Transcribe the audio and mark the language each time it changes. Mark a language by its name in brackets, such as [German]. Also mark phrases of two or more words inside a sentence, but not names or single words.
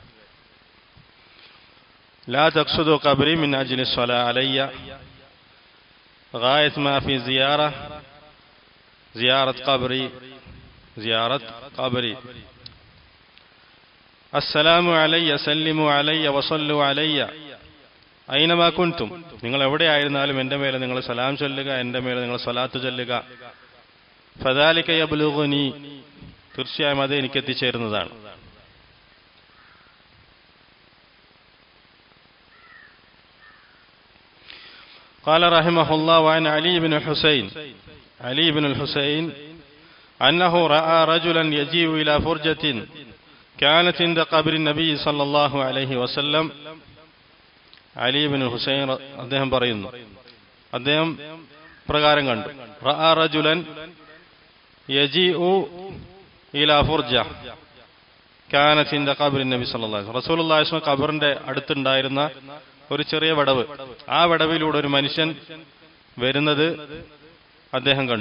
[Arabic] لا تقصدوا قبري من أجل صلاة علي غاية ما في زيارة قبري السلام علي سلموا علي وصلوا علي أينما كنتم. [Malayalam] നിങ്ങൾ എവിടെയായിരുന്നാലും എന്റെ മേലെ നിങ്ങൾ സലാം ചൊല്ലുക, എന്റെ മേലെ നിങ്ങൾ സ്വലാത്ത് ചൊല്ലുക. [Arabic] فذلك يبلغني, [Malayalam] തീർച്ചയായും അത് എനിക്ക് എത്തിച്ചേരുന്നതാണ്. [Arabic] قال رحمه الله وعن علي بن الحسين أنه رأى رجلا يجيء إلى فرجة كانت عند قبر النبي صلى الله عليه وسلم. [Malayalam] അലി ബിൻ ഹുസൈൻ അദ്ദേഹം പറയുന്നു, അദ്ദേഹം പ്രകാരം കണ്ടു. [Arabic] رأى رجلا يجيء إلى فرجة كانت عند قبر النبي صلى الله عليه وسلم. [Malayalam] റസൂലുള്ളാഹി [Arabic] صلى الله عليه وسلم [Malayalam] ഖബറിന്റെ അടുത്തുണ്ടായിരുന്ന ഒരു ചെറിയ വടവ്, ആ വടവിലൂടെ ഒരു മനുഷ്യൻ വരുന്നത് അദ്ദേഹം കണ്ടു.